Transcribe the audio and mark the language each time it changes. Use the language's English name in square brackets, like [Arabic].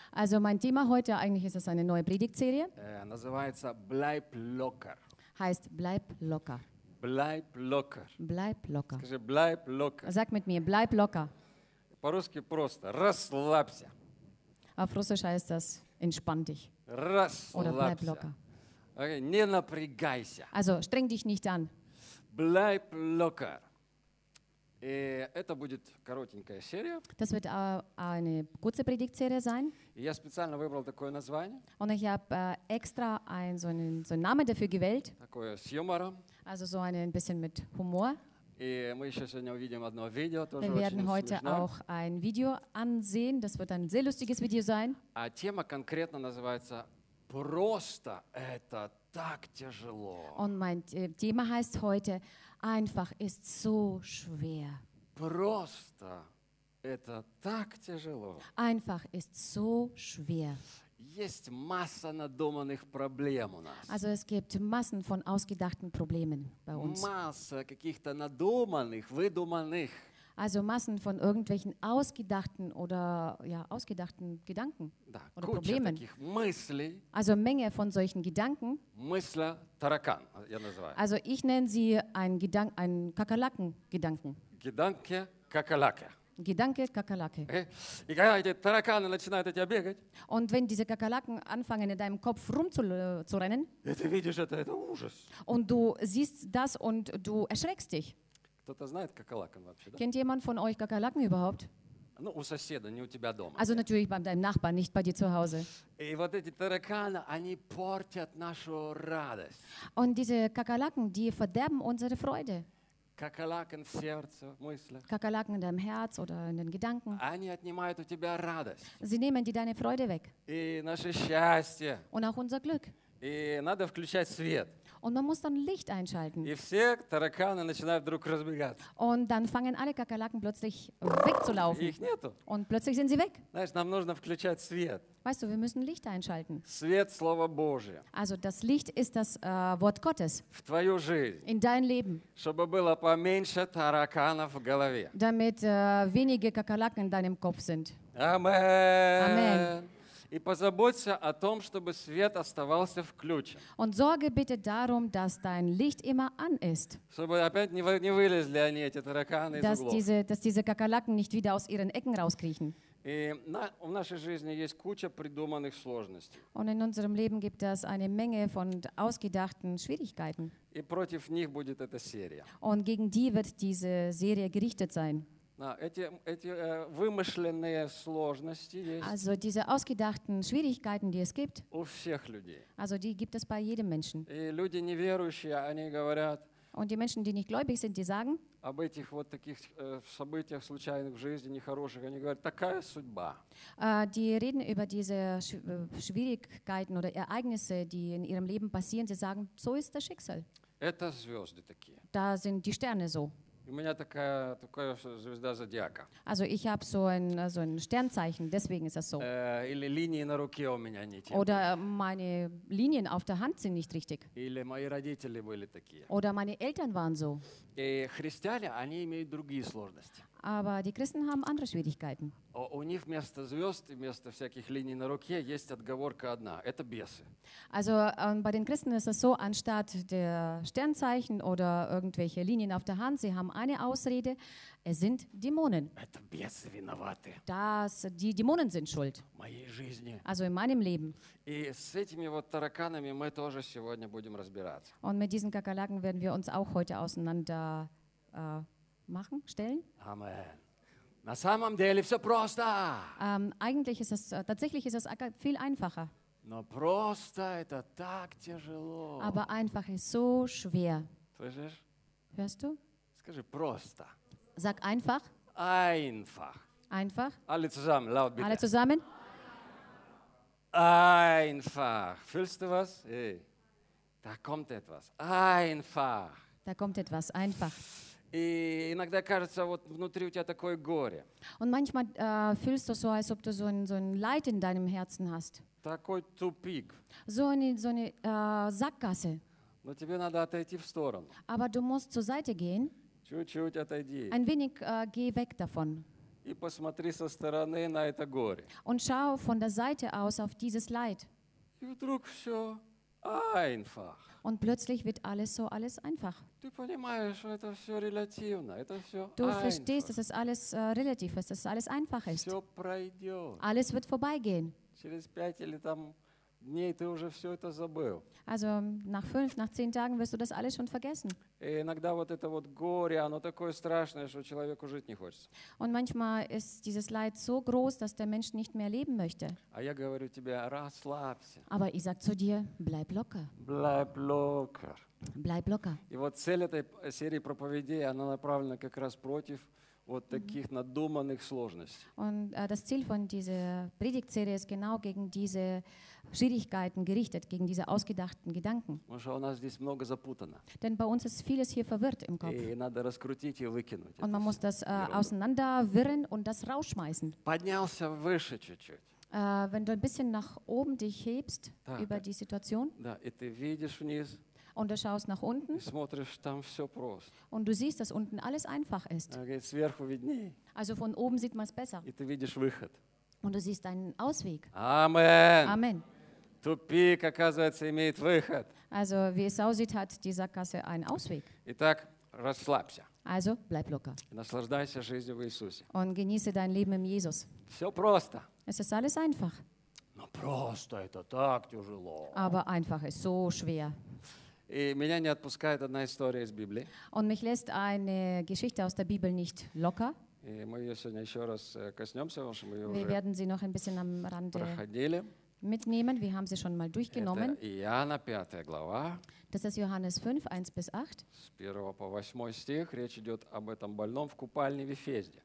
[German] Also mein Thema heute, eigentlich ist es eine neue Predigtserie. [Russian] Называется [German] «Bleib locker». Heißt «Bleib locker». «Bleib locker». «Bleib locker». [Russian] Скажи, [German] «Bleib locker». Sag mit mir «Bleib locker». [Russian] По-русски просто «Расслабься». [German] Auf Russisch heißt das «Entspann dich». [Russian] «Расслабься». [German] Oder «Bleib locker». [Russian] Okay, «Не напрягайся». [German] Also streng dich nicht an. «Bleib locker». [Russian] И это будет коротенькая серия. [German] Das wird eine kurze Predigtserie sein. [Russian] Я специально выбрал такое название. [German] Und ich habe extra so einen Namen dafür gewählt. [Russian] Такое с юмором. [German] Also so ein bisschen mit Humor. [Russian] И мы еще сегодня увидим одно видео, тоже очень смешное. [German] Wir werden heute auch ein Video ansehen. Das wird ein sehr lustiges Video sein. [Russian] А тема конкретно называется «Просто это так тяжело». [German] Und mein Thema heißt heute «Einfach ist so schwer». [Russian] Просто это так тяжело. [German] Einfach ist so schwer. [Russian] Есть масса надуманных проблем у нас. [German] Also es gibt Massen von ausgedachten Problemen bei uns. [Russian] Масса каких-то надуманных, выдуманных. [German] Also Massen von irgendwelchen ausgedachten oder ja ausgedachten Gedanken [Russian] да, [German] oder Problemen. [Russian] Таких мыслей, [German] also Menge von solchen Gedanken. [Russian] Мысля, таракан, я называю. [German] Also ich nenne sie ein Kakerlaken-Gedanken. Gedanke, Kakerlake. Gedanke, Kakerlake. [Russian] И когда эти тараканы начинают от тебя бегать? [German] Und wenn diese Kakerlaken anfangen in deinem Kopf rumzurennen? [Russian] Ты видишь это ужас. [German] Und du siehst das und du erschreckst dich. [Russian] Кто-то знает Kakerlaken вообще? [German] Kennt jemand von euch Kakerlaken überhaupt? [Russian] Ну, у соседа, не у тебя дома. [German] Also natürlich bei deinem Nachbarn, nicht bei dir zu Hause. [Russian] И вот эти тараканы, они портят нашу радость. [German] Und diese Kakerlaken, die verderben unsere Freude. [Russian] Kakerlaken в сердце, в мыслях. [German] Kakerlaken in deinem Herz oder in den Gedanken. [Russian] Они отнимают у тебя радость. [German] Sie nehmen dir deine Freude weg. [Russian] И наше счастье. [German] Und auch unser Glück. [Russian] И надо включать свет. [German] Und man muss dann Licht einschalten. [Russian] И все тараканы начинают вдруг разбегаться. [German] Und dann fangen alle Kakerlaken plötzlich wegzulaufen. [Russian] Их нету. [German] Und plötzlich sind sie weg. [Russian] Знаешь, нам нужно включать свет. [German] Weißt du, wir müssen Licht einschalten. [Russian] Свет Слова Божия. [German] Also das Licht ist das Wort Gottes. [Russian] В твою жизнь. [German] In dein Leben. [Russian] Чтобы было поменьше тараканов в голове. [German] Damit wenige Kakerlaken in deinem Kopf sind. Amen. Amen. [Russian] И позаботься о том, чтобы свет оставался включен. [German] Und sorge bitte darum, dass dein Licht immer an ist. [Russian] Чтобы опять не вылезли они, эти тараканы, из углов. [German] Dass diese Kakerlaken nicht wieder aus ihren Ecken rauskriechen. [Russian] И в нашей жизни есть куча придуманных сложностей. [German] Und in unserem Leben gibt es eine Menge von ausgedachten Schwierigkeiten. [Russian] И против них будет эта серия. [German] Und gegen die wird diese Serie gerichtet sein. [Russian] Да, эти вымышленные сложности есть. [German] Also diese ausgedachten Schwierigkeiten, die es gibt. [Russian] У всех людей. [German] Also die gibt es bei jedem Menschen. [Russian] И люди неверующие, они говорят. [German] Und die Menschen, die nicht gläubig sind, die sagen. [Russian] Об этих вот таких событиях случайных в жизни нехороших, они говорят, такая судьба. [German] Die reden über diese Schwierigkeiten oder Ereignisse, die in ihrem Leben passieren, sie sagen, so ist das Schicksal. [Russian] Это звезды такие. [German] Da sind die Sterne so. [Russian] У меня такая звезда зодиака. [German] Also ich habe so ein Sternzeichen, deswegen ist das so. [Russian] Или линии на руке у меня не те. [German] Oder meine Linien auf der Hand sind nicht richtig. [Russian] Или мои родители были такие. [German] Oder meine Eltern waren so. [Russian] И христиане, они имеют другие сложности. [German] Aber die Christen haben andere Schwierigkeiten. [Russian] У них вместо звезд и вместо всяких линий на руке есть отговорка одна. Это бесы. [German] Also bei den Christen ist es so, anstatt der Sternzeichen oder irgendwelche Linien auf der Hand, sie haben eine Ausrede, es sind Dämonen. [Russian] Это бесы виноваты. [German] Die Dämonen sind schuld. [Russian] В моей жизни. [German] Also in meinem Leben. [Russian] И с этими вот тараканами мы тоже сегодня будем разбираться. [German] Und mit diesen Kakerlaken werden wir uns auch heute auseinander machen, stellen. Amen. [Russian] На самом деле все просто. [German] Eigentlich ist es, tatsächlich ist es viel einfacher. [Russian] Но просто это так тяжело. [German] Aber einfach ist so schwer. [Russian] Слышишь? [German] Hörst du? [Russian] Скажи просто. [German] Sag einfach. Einfach. Einfach. Alle zusammen, laut bitte. Alle zusammen. Einfach. Fühlst du was? Hey. Da kommt etwas. Einfach. Da kommt etwas. Einfach. [Russian] И иногда кажется, вот внутри у тебя такое горе. [German] Und manchmal fühlst du so, als ob du so ein Leid in deinem Herzen hast. [Russian] Такой тупик. [German] So eine Sackgasse. [Russian] Но тебе надо отойти в сторону. [German] Aber du musst zur Seite gehen. [Russian] Чуть-чуть отойди. [German] Ein wenig geh weg davon. [Russian] И посмотри со стороны на это горе. [German] Und schau von der Seite aus auf dieses Leid. [Russian] И вдруг все [German] einfach. Und plötzlich wird alles so alles einfach. [Russian] Ты понимаешь, это все релятивно, это все [German] einfach. Du verstehst, dass es alles relativ ist, dass alles einfach ist. [Russian] Все пройдет. [German] Alles wird vorbeigehen. [Russian] Через пять или там дней ты уже все это забыл. [German] Also nach 5, nach 10 Tagen wirst du das alles schon vergessen. [Russian] И иногда вот это вот горе, оно такое страшное, что человеку жить не хочется. [German] Und manchmal ist dieses Leid so groß, dass der Mensch nicht mehr leben möchte. [Russian] А я говорю тебе, расслабься. [German] Aber ich sag zu dir, bleib locker. Bleib locker. Bleib locker. [Russian] И вот цель этой серии проповедей, она направлена как раз против вот таких надуманных сложностей. [German] Und das Ziel von dieser Predigtserie ist genau gegen diese Schwierigkeiten gerichtet, gegen diese ausgedachten Gedanken. Und schau, [Russian] у нас здесь много запутано. [German] Denn bei uns ist vieles hier verwirrt im Kopf. [Russian] И надо раскрутить и выкинуть. [German] Und man muss das auseinanderwirren und das rausschmeißen. [Russian] Поднялся выше чуть-чуть. [German] Wenn du ein bisschen nach oben dich hebst über die Situation. [Russian] Да, и ты видишь вниз. [German] Und du schaust nach unten. [Russian] Смотришь, там все просто. [German] Und du siehst, dass unten alles einfach ist. [Russian] Okay, сверху виднее. [German] Also von oben sieht man es besser. [Russian] И ты видишь выход. [German] Und du siehst einen Ausweg. Amen. Amen. [Russian] Тупик, оказывается, имеет выход. [German] Also wie es aussieht, hat dieser Kasse einen Ausweg. [Russian] Итак, расслабься. [German] Also bleib locker. [Russian] И наслаждайся жизнью в Иисусе. [German] Und genieße dein Leben im Jesus. [Russian] Все просто. [German] Es ist alles einfach. [Russian] Но просто это так тяжело. [German] Aber einfach ist so schwer. [Russian] И меня не отпускает одна история из Библии. [German] Und mich lässt eine Geschichte aus der Bibel nicht locker. [Russian] И мы ее сегодня еще раз коснемся, потому что мы ее [German] wir [Russian] уже [German] werden sie noch ein bisschen am Rande [Russian] проходили. [German] Mitnehmen. Wir haben sie schon mal durchgenommen. [Russian] Это Иоанна, 5 глава. [German] Das ist Johannes 5, 1-8. [Russian] С 1 по 8 стих речь идет об этом больном в купальне в Эфезде.